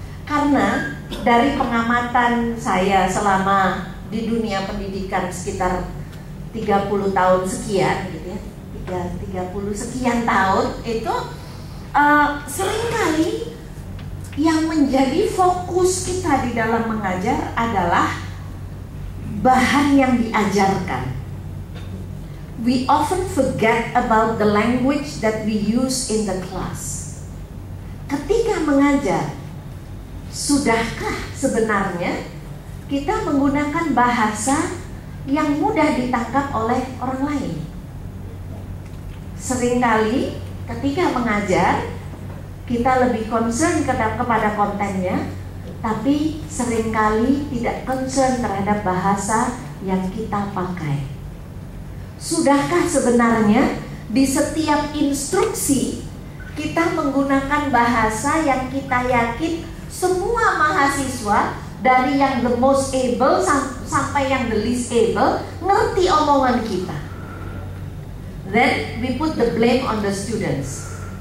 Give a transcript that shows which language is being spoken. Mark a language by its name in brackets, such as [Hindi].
[Indonesian] Karena dari pengamatan saya selama di dunia pendidikan sekitar 30 tahun sekian gitu ya, 30 sekian tahun itu seringkali yang menjadi fokus kita di dalam mengajar adalah bahan yang diajarkan. [English] We often forget about the language that we use in the class. [Indonesian] Ketika mengajar, sudahkah sebenarnya kita menggunakan bahasa yang mudah ditangkap oleh orang lain? Seringkali ketika mengajar, kita lebih concern kepada kontennya, tapi seringkali tidak concern terhadap bahasa yang kita pakai. Sudahkah sebenarnya di setiap instruksi kita menggunakan bahasa yang kita yakin semua mahasiswa dari yang [English] the most able [Indonesian] sampai yang [English] the least able [Indonesian] ngerti omongan kita? [English] Then we put the blame on the students.